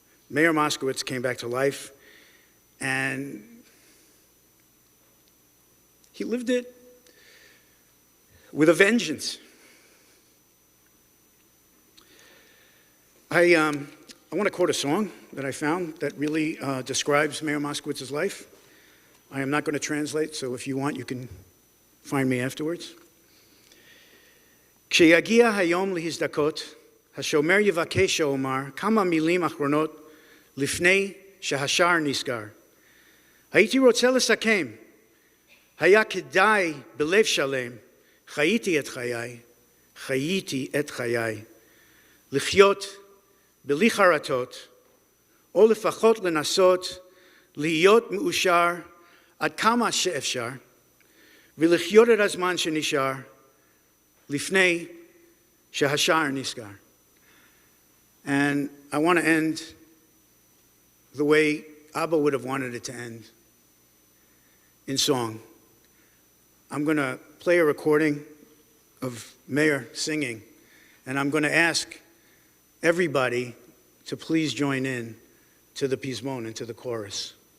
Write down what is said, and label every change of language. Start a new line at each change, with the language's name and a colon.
English: Mayor Moskowitz came back to life, and he lived it with a vengeance. I want to quote a song that I found that really describes Mayor Moskowitz's life. I am not going to translate, so if you want, you can find me afterwards.
Hebrew: כשיגיע היום להזדכות, השומר יבקש שאומר כמה מילים אחרונות לפני שהשער נסגר. הייתי רוצה לסכם, היה כדאי בלב שלם, חייתי את חיי, לחיות בלי חרטות, או לפחות לנסות להיות מאושר עד כמה שאפשר, ולחיות את הזמן שנשאר, לפני שהשער נסגר.
English: And I want to end the way Abba would have wanted it to end, in song. I'm going to play a recording of Meir singing, and I'm going to ask everybody to please join in to the Pizmon and to the chorus.